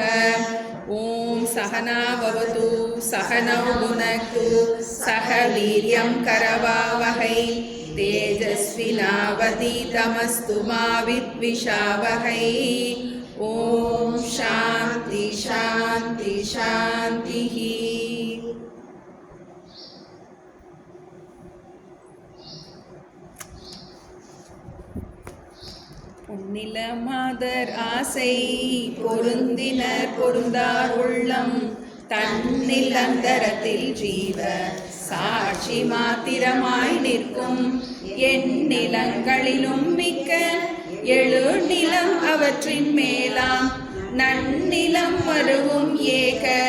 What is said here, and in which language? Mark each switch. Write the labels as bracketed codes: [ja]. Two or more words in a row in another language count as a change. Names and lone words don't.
[sa] ओम सहना भवतु सहनौ भुनक्तु सह वीर्यं करवावहै तेजस्विनावधीतमस्तु मा विद्विषावहै। ओम शांति शांति शांतिः। [ta] பொன்னில மாதர் ஆசை பொருந்தினர் பொருந்தார் உள்ளம் தன்னில் அந்தரத்தில் ஜீவ சாட்சி மாத்திரமாய் நிற்கும் எந்நிலங்களிலும் மிக்க எழு நிலம் அவற்றின் மேலாம் நன்னிலம் வருவும் ஏக